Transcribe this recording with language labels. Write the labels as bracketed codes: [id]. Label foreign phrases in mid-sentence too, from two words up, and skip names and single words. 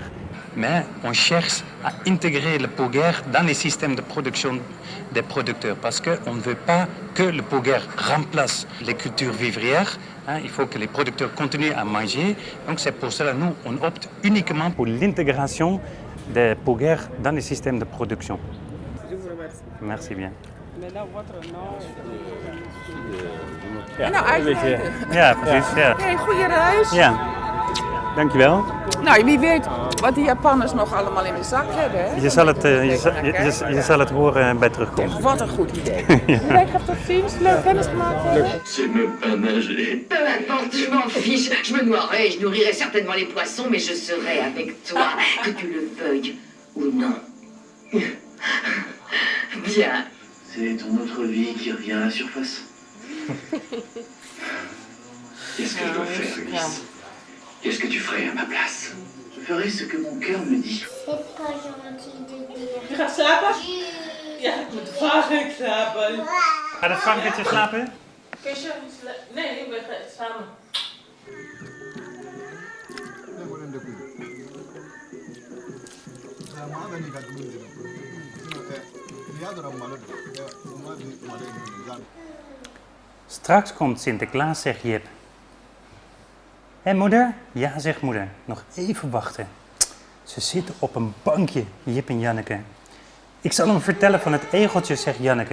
[fr] Mais on cherche à intégrer le Pouguer dans les systèmes de production des producteurs parce qu'on ne veut pas que le Pouguer remplace les cultures vivrières. Il faut que les producteurs continuent à manger. Donc c'est pour cela que nous, on opte uniquement pour l'intégration des Pouguer dans les systèmes de production. Je vous remercie. Merci bien. Maintenant, votre nom [nl] Ja, precies. Ja. Hey, goeie reis. Ja, dankjewel. Nou, wie weet wat die Japanners nog allemaal in de zak hebben, hè? Je zal het horen bij terugkomst. Wat een goed idee. Lekker tot ziens, leuk kennis gemaakt. [fr] C'est même pas nager. Peu importe, je m'en fiche. Je me noierai et je nourrirai certainement les poissons, mais je serai avec toi, que tu le veuilles ou non. Bien. C'est ton autre vie qui revient à la surface. Qu'est-ce que je dois faire, Ulysse? Qu'est-ce que tu ferais à ma place? Je ferai ce que mon cœur me dit. C'est pas gentil de dire. [nl] Je gaat slapen? Ja, ik moet vaak slapen. Gaat het varkentje slapen? Kusje? Nee, ik ben samen. Straks komt Sinterklaas, zegt Jip. Hé moeder? Ja, zegt moeder. Nog even wachten. Ze zitten op een bankje, Jip en Janneke. Ik zal hem vertellen van het egeltje, zegt Janneke.